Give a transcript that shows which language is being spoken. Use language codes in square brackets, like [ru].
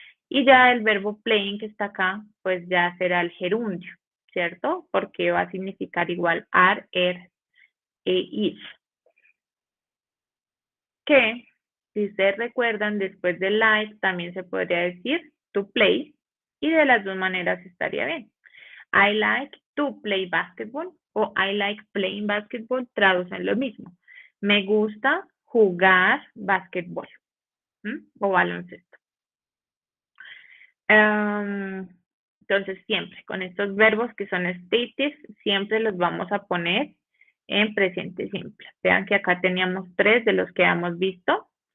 [es] Y ya el verbo playing que está acá, pues ya será el gerundio, ¿cierto? Porque va a significar igual are, is. Que, si ustedes recuerdan, después de like también se podría decir to play, y de las dos maneras estaría bien. [en] I like to play basketball o I like playing basketball [es] traducen lo mismo. Me gusta jugar basketball o baloncesto. Entonces, siempre con estos verbos que son statives, siempre los vamos a poner en presente simple. Vean que acá teníamos 3 de los que hemos visto.